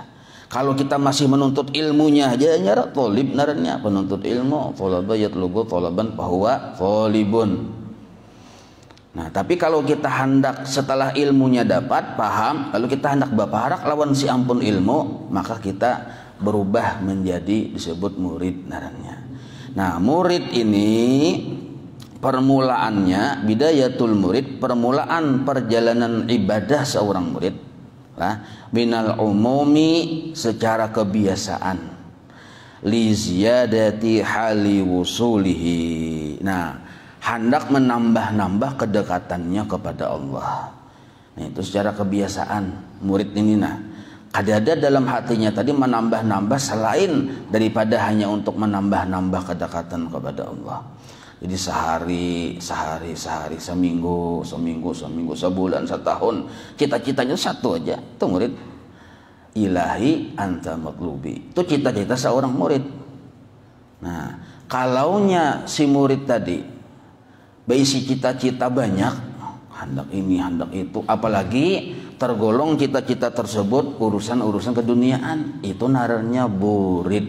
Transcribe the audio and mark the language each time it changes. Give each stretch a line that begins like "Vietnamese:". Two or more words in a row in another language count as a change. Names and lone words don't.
Banjar: Kalau kita masih menuntut ilmunya aja nyara tolib naranya penuntut ilmu,
Arabic: طلب يطلب طلبا فهو طالب.
Banjar: Nah, tapi kalau kita hendak setelah ilmunya dapat, paham, lalu kita hendak berparak lawan si ampun ilmu, maka kita berubah menjadi disebut murid naranya.
Indonesian: Nah, murid ini permulaannya,
Arabic: بداية المريد,
Indonesian: permulaan perjalanan ibadah seorang murid lah,
Arabic: من العموم
Indonesian: secara kebiasaan,
Arabic: لزيادة حال وصوله.
Indonesian: Nah, hendak menambah-nambah kedekatannya kepada Allah. Nah, itu secara kebiasaan murid ini. Nah, Ada dalam hatinya tadi menambah-nambah selain daripada hanya untuk menambah-nambah kedekatan kepada Allah. Jadi sehari, seminggu, sebulan, setahun, cita-citanya satu aja, itu murid.
Arabic: إلهي أنت مطلوبي,
Indonesian: itu cita-cita seorang murid.
Banjar: Nah, kalaunya si murid tadi berisi cita-cita banyak, hendak ini, hendak itu, apalagi tergolong cita-cita tersebut urusan-urusan keduniaan, itu naranya burid.